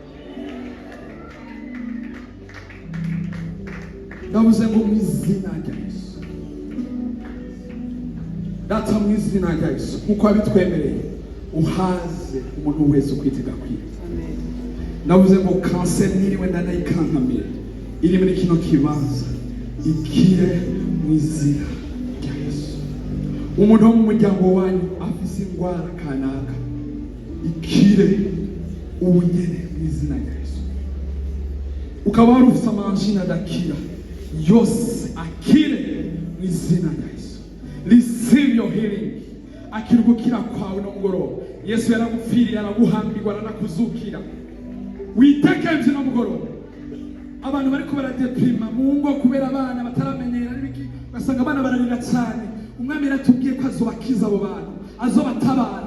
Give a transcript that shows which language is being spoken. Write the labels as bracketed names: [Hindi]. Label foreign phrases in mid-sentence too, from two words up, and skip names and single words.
[Rundi] Ndavuze ngo mu izina rya Yesu, data, mu izina rya Yesu, kuko abitwemereye uhaze umuntu wese ukwitega kwiza. Ndavuze ngo kanseri niriwe ndanayikankamira iri muri kino kibanza ikire mu izina rya Yesu. Umuntu wo mu muryango wanyu afise indwara kanaka ikire ubunyene mu izina rya Yesu. Ukaba wari ufise amanjina adakira yose akire mu izina rya Yesu. [English] Receive your healing. [Rundi] Akirugukira kwawe no mugoroba. Yesu yaragupfiriye, araguhambirwa, aranakuzukira. Witekenze no mugoroba. Abantu bariko baradeprima mu ngo kubera abana bataramenyera n'ibiki, basanga abana bararira cyane. Umwami yaratubwiye ko azobakiza abo bantu, azobatabara.